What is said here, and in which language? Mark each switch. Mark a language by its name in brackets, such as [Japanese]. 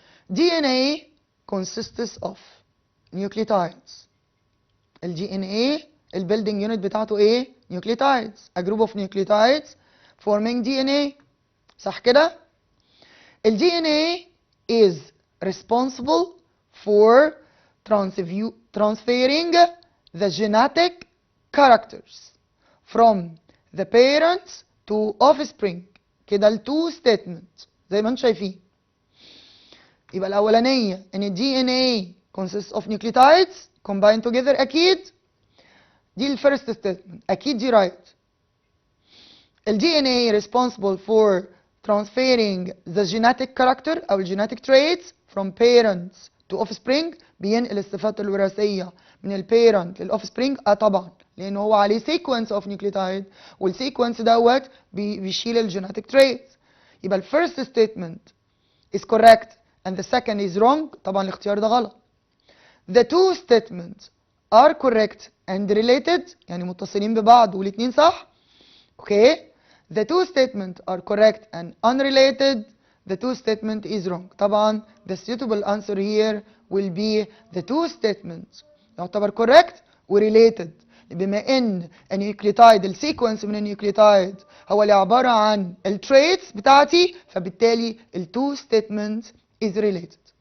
[English] DNA consists of nucleotides. [Arabic] الدي ان ايه البيلدينج يونت بتاعته ايه؟ nucleotides. [English] A group of nucleotides forming DNA. [Arabic] صح كده؟ [English] ال DNA is responsible for transferring the genetic characters from the parents to offspring. [Arabic] كده ال two statements زي ما انتم شايفين. [English] يبقى الأولانية إن ال DNA consists of nucleotides combined together [Arabic] أكيد. دي ال [English] first statement [Arabic] أكيد دي [English] right. ال DNA responsible for transferring the genetic character [Arabic] أو [English] ال genetic traits from parents to offspring، [Arabic] بينقل الصفات الوراثية من ال parent لل offspring. طبعا لأن هو عليه [English] sequence of nucleotide [Arabic] والsequence دوت بيشيل ال genetic traits. [English] يبقى ال first statement is correct and the second is wrong. [Arabic] طبعا الاختيار ده غلط. [English] The two statements are correct and related، [Arabic] يعني متصلين ببعض والاثنين صح. [English] Okay. The two statements are correct and unrelated. The two statement is wrong. [Arabic] طبعا [English] the suitable answer here will be the two statements [Arabic] يعتبر [English] correct [Arabic] و [English] related، [Arabic] بما ان النيوكليوتايد السيكونس من النيوكليوتايد هو اللي عبارة عن التريتس بتاعتي، فبالتالي ال two statements is related.